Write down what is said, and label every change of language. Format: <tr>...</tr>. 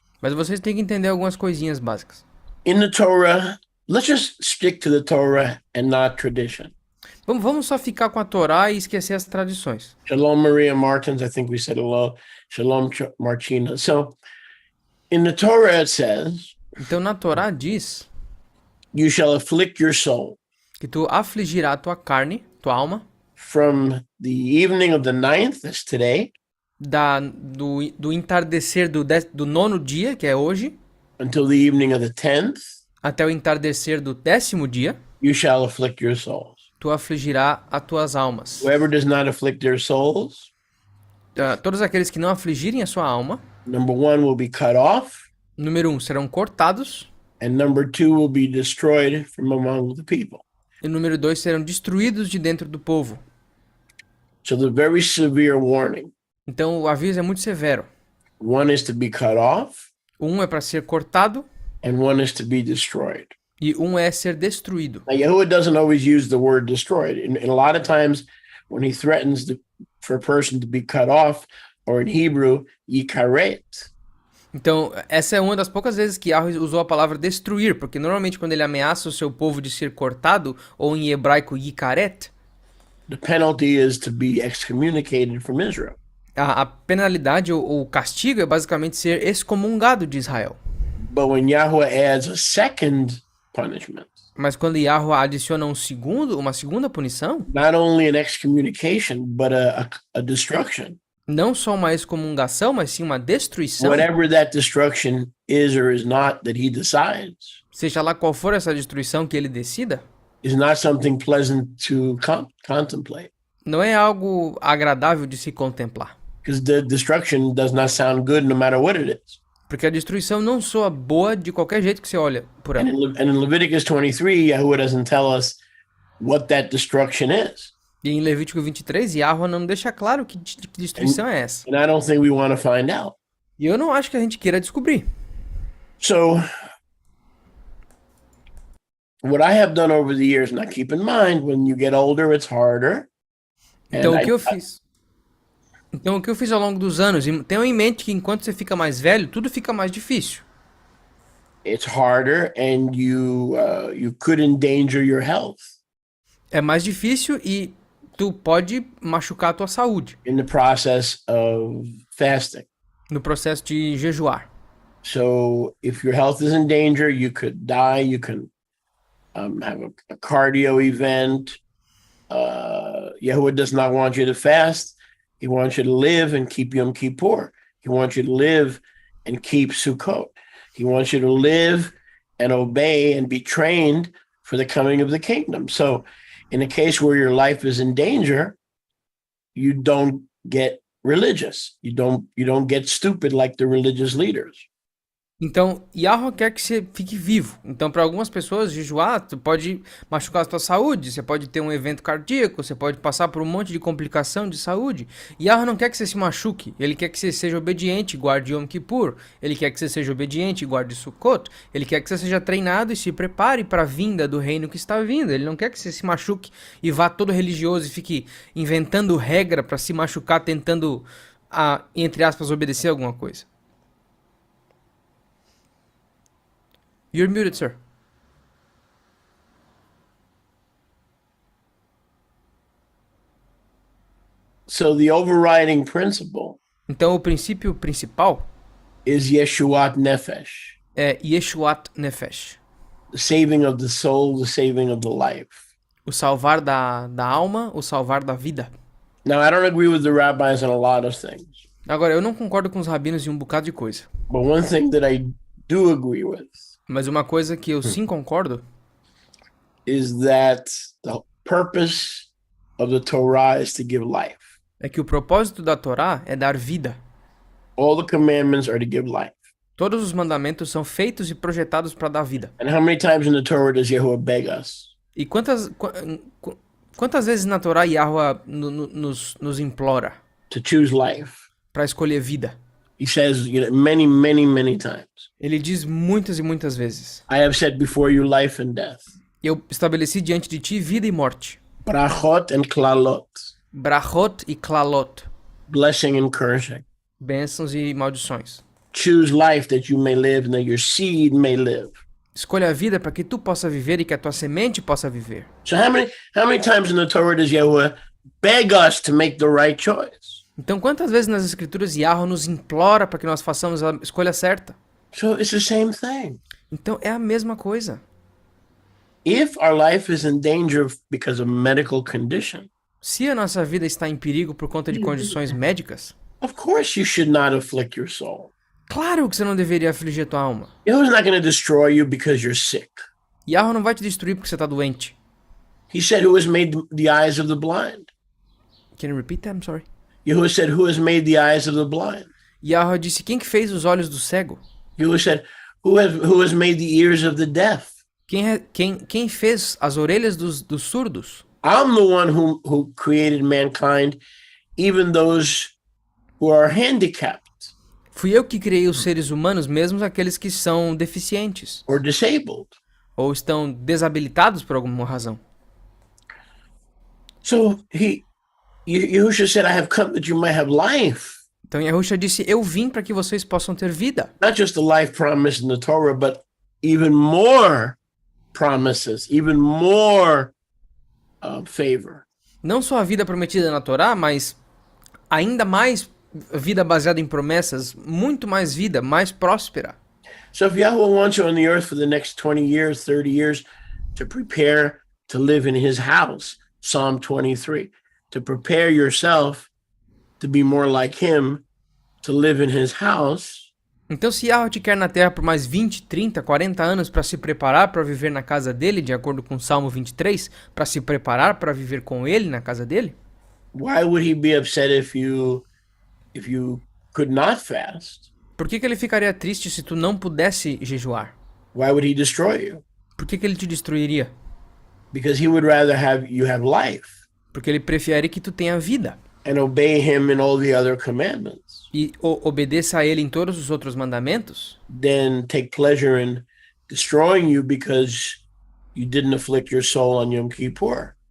<pt>mas vocês têm que entender algumas coisinhas básicas.</pt> <en>In the Torah, let's just stick to the Torah and not tradition.</en> <pt>Vamos só ficar com a Torá e esquecer as tradições.</pt> <en>Shalom, Maria Martins. I think we said hello. Shalom, Martina. So, in the Torah, it says,</en> <pt>Então na Torá diz</pt> <en>you shall afflict your soul</en> <pt>que tu afligirá a tua carne, tua alma,</pt> <en>from the evening of the 9th, that's today,</en> <pt>do entardecer do nono dia, que é hoje,</pt> <en>until the evening of the 10th,</en> <pt>até o entardecer do 10º dia,</pt> <en>you shall afflict your souls.</en> <pt>tu afligirá as tuas almas.</pt> <en>Whoever does not afflict their souls,</en> <pt>Todos aqueles que não afligirem a sua alma,</pt> <en>number 1 will be cut off,</en> <pt>número 1, serão cortados,</pt> <en>and number 2 will be destroyed from among the people.</en> <pt>e número 2, serão destruídos de dentro do povo.</pt> <en>So the very severe warning.</en> <pt>Então o aviso é muito severo.</pt> <en>One is to be cut off,</en> <pt>Um é para ser cortado</pt> <en>and one is to be destroyed.</en> <pt>e um é ser destruído.</pt> <en>Now, Yahuwah doesn't always use the word destroyed. In a lot of times, when he threatens for a person to be cut off, or in Hebrew, yikaret.</en> <pt>Então, essa é uma das poucas vezes que Yahweh usou a palavra destruir, porque normalmente quando ele ameaça o seu povo de ser cortado, ou em hebraico yikaret,</pt> <en>The penalty is to be excommunicated from Israel.</en> <pt>a penalidade ou o castigo é basicamente ser excomungado de Israel.</pt> <en>But when Yahweh adds a second punishment,</en> <pt>Mas quando Yahweh adiciona uma segunda punição,</pt> <en>not only an excommunication, but a destruction.</en> <pt>não só uma excomungação, mas sim uma destruição,</pt> <en>Whatever that destruction is or is not that he decides,</en> <pt>seja lá qual for essa destruição que ele decida,</pt> <en>is not something pleasant to contemplate.</en> <pt>não é algo agradável de se contemplar.</pt> <en>Because the destruction does not sound good no matter what it is.</en> <pt>Porque a destruição não soa boa de qualquer jeito que você olha por ela.</pt> <en>And in Leviticus 23, Yahuwah doesn't tell us what that destruction is.</en> <pt>E em Levítico 23, Yahweh não deixa claro que destruição é essa.</pt> <en>And I don't think we want to find out.</en> <pt>E eu não acho que a gente queira descobrir.</pt> <en>So, what I have done over the years, now keep in mind, when you get older, it's harder.</en> <pt>Então o que eu fiz? Então o que eu fiz ao longo dos anos, e tenham em mente que enquanto você fica mais velho, tudo fica mais difícil.</pt> <en>It's harder, and you could endanger your health</en> <pt>É mais difícil e tu pode machucar a tua saúde</pt> <en>in the process of fasting.</en> <pt>no processo de jejuar.</pt> <en>So, if your health is in danger, you could die. You can have a cardio event. Yahuwah does not want you to fast. He wants you to live and keep Yom Kippur. He wants you to live and keep Sukkot. He wants you to live and obey and be trained for the coming of the kingdom. So, in a case where your life is in danger, you don't get religious. You don't get stupid like the religious leaders.</en> <pt>Então, Yahweh quer que você fique vivo. Então, para algumas pessoas, jejuar, tu pode machucar a tua saúde, você pode ter um evento cardíaco, você pode passar por um monte de complicação de saúde. Yahweh não quer que você se machuque, ele quer que você seja obediente e guarde Yom Kippur, ele quer que você seja obediente e guarde Sukkot, ele quer que você seja treinado e se prepare para a vinda do reino que está vindo. Ele não quer que você se machuque e vá todo religioso e fique inventando regra para se machucar, tentando, entre aspas, obedecer alguma coisa.</pt> <en>You're muted, sir. So the overriding principle</en> <pt>Então o princípio principal</pt> <en>is Yeshuat Nefesh,</en> <pt>é Yeshuat Nefesh,</pt> <en>the saving of the soul, the saving of the life.</en> <pt>O salvar da alma, o salvar da vida.</pt> <en>Now, I don't agree with the rabbis on a lot of things,</en> <pt>Agora, eu não concordo com os rabinos em um bocado de coisa.</pt> <en>but one thing that I do agree with</en> <pt>Mas uma coisa que eu sim concordo</pt> <en>is that the purpose of the Torah is to give life.</en> <pt>é que o propósito da Torá é dar vida.</pt> <en>All the commandments are to give life.</en> <pt>Todos os mandamentos são feitos e projetados para dar vida.</pt> <en>And how many times in the Torah does Yahuwah beg us?</en> <pt>E quantas vezes na Torá Yahweh nos implora</pt> <en>To choose life?</en> <pt>para escolher vida?</pt> <en>He says, many, many, many times.</en> <pt>Ele diz muitas e muitas vezes:</pt> <en>I have set before you life and death,</en> <pt>eu estabeleci diante de ti vida e morte,</pt> <he>brachot and klalot, brachot e klalot,</he> <en>blessing and cursing.</en> <pt>bênçãos e maldições.</pt> <en>Choose life that you may live and that your seed may live.</en> <pt>Escolha a vida para que tu possa viver e que a tua semente possa viver.</pt> <en>So how many times in the Torah does Yahuwah beg us to make the right choice?</en> <pt>Então, quantas vezes nas escrituras Yahweh nos implora para que nós façamos a escolha certa?</pt> <en>So it's the same thing.</en> <pt>Então, é a mesma coisa.</pt> <en>If our life is in danger because of medical condition,</en> <pt>Se a nossa vida está em perigo por conta de condições médicas,</pt> <en>of course you should not afflict your soul.</en> <pt>claro que você não deveria afligir a tua alma.</pt> <en>Yahuwah's not going to destroy you because you're sick.</en> <pt>Yahweh não vai te destruir porque você está doente.</pt> <en>He said, who has made the eyes of the blind? Can you repeat that? I'm sorry. Yahuwah said, who has made the eyes of the blind?</en> <pt>Yahweh disse: quem que fez os olhos do cego?</pt> <en>Yahuwah said, who has made the ears of the deaf?</en> <pt>Quem fez as orelhas dos surdos?</pt> <en>I'm the one who created mankind, even those who are handicapped</en> <pt>Fui eu que criei os seres humanos, mesmo aqueles que são deficientes</pt> <en>or disabled.</en> <pt>ou estão desabilitados por alguma razão.</pt> <en>So Yahushua said, I have come that you might have life.</en> <pt>Então Yahushua disse: eu vim para que vocês possam ter vida.</pt> <en>Not just the life promised in the Torah, but even more promises, even more favor.</en> <pt>Não só a vida prometida na Torá, mas ainda mais vida baseada em promessas, muito mais vida, mais próspera.</pt> <en>So if Yahweh wants you on the earth for the next 20 years, 30 years, to prepare to live in his house, Psalm 23, to prepare yourself to be more like him, to live in his house.</en> <pt>Então, se Yahweh te quer na terra por mais 20, 30, 40 anos para se preparar para viver na casa dele, de acordo com Salmo 23, para se preparar para viver com ele na casa dele,</pt> <en>Why would he be upset if you could not fast?</en> <pt>por que ele ficaria triste se tu não pudesse jejuar?</pt> <en>Why would he destroy you?</en> <pt>Por que ele te destruiria?</pt> <en>Because he would rather have you have life</en> <pt>Porque ele prefere que tu tenha vida</pt> <en>and obey him in all the other commandments</en> <pt>e obedeça a ele em todos os outros mandamentos,</pt> <en>than take pleasure in destroying you because you didn't afflict your soul on Yom Kippur.</en>